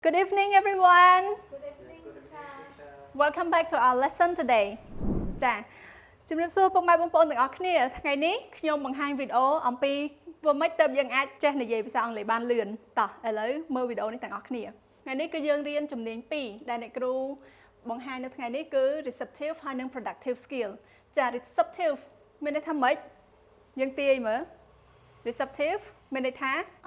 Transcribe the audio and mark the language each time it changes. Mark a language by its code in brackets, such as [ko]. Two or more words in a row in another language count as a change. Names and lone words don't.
[en] Good evening, everyone. Good evening, teacher. Welcome back to our lesson today. [km] ចាជំរាបសួរពុកម៉ែបងប្អូនទាំងអស់គ្នាថ្ងៃនេះខ្ញុំបង្ហាញវីដេអូអំពីធ្វើម៉េចទើបយើងអាចចេះនិយាយភាសាអង់គ្លេសបានលឿនតោះឥឡូវមើលវីដេអូនេះទាំងអស់គ្នាថ្ងៃនេះគឺយើងរៀនជំនាញ2ដែលអ្នកគ្រូបង្ហាញនៅថ្ងៃនេះគឺ receptive ហើយនិង [en] productive skill [km] ចា receptive មានន័យថាម៉េចយើងទាយមើល receptive មានន័យថាអ